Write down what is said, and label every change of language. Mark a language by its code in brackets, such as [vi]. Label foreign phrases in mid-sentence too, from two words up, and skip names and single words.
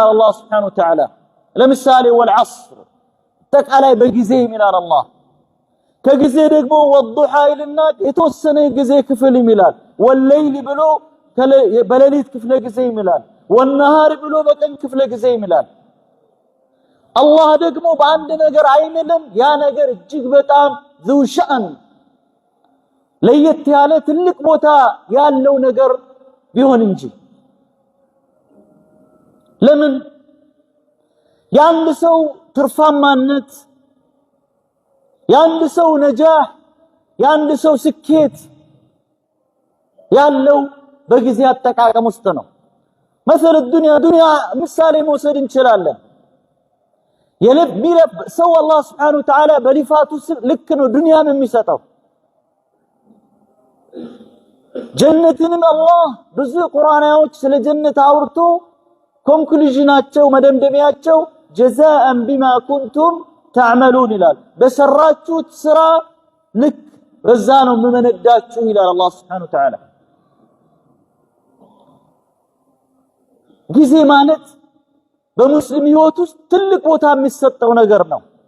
[am] አላህ [ar] سبحانه وتعالى [am] ለምሳሌ والعصر አጠቃላይ በጊዜ ይምላል አላህ ከጊዜ ደግሞ ወዱሃ ይልና የተወሰነ የጊዜ ክፍል ይምላል ወለይል ብሎ በሌሊት ክፍለ ጊዜ ይምላል ወነሃር ብሎ በቀን ክፍለ ጊዜ ይምላል አላህ ደግሞ በአንድ ነገር አይምልም ያ ነገር እጅግ በጣም [ar] ذو شأن [am] ለየት ያለ ትልቅ ቦታ ያለው ነገር ቢሆን እንጂ ለምን ያንድ ሰው ትርፋማነት ያንድ ሰው ነጃህ ያንድ ሰው ስኬት ያለው በጊዜ አጠቃቀም ውስጥ ነው [ar] مثل الدنيا [am] ምሳሌ መውሰድ እንችላለን የለብ ሰው አላህ [ar] سبحانه وتعالى [am] በሊፋቱ ልክ ነው ዱንያን የሚሰጠው ጀነትንም አላህ ብዙ ቁርአናዎች ስለ ጀነት አውርቶ ኮንክሉዥናቸው መደምደሚያቸው [ar] جزاء بما كنتم تعملون [am] ይላል በሰራችሁት ስራ ልክ በዛ ነው የምመነዳችሁ ይላል አላህ [ar] سبحانه وتعالى [am] ጊዜ ማለት በሙስሊም ህይወት ውስጥ ትልቅ ቦታ የሚሰጠው ነገር ነው